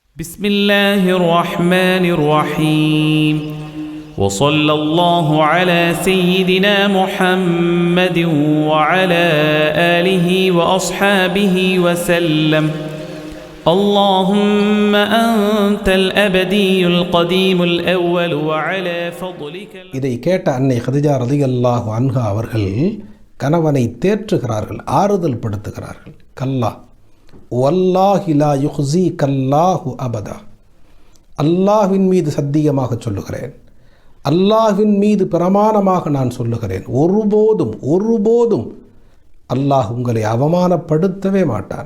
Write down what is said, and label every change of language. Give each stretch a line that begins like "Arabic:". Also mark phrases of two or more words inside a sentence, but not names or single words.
Arabic: بسم الله الرحمن الرحيم وصلى الله على سيدنا محمد وعلى آله وأصحابه وسلم اللهم أنت الأبدي القديم الأول وعلى فضلك.
Tamil: இதை கேட்ட அன்னை கதிஜா
Arabic: رضي الله عنها
Tamil: அவர்கள் கணவனை தேற்றுகிறார்கள், ஆறுதல் படுத்துகிறார்கள்.
Arabic: كلا والله لا يخزيك الله أبدا,
Tamil: அல்லாஹ்வின் மீது சத்தியமாக சொல்லுகிறேன், அல்லாஹ்வின் மீது பிரமாணமாக நான் சொல்லுகிறேன், ஒருபோதும் அல்லாஹ் உங்களை அவமானப்படுத்தவே மாட்டான்.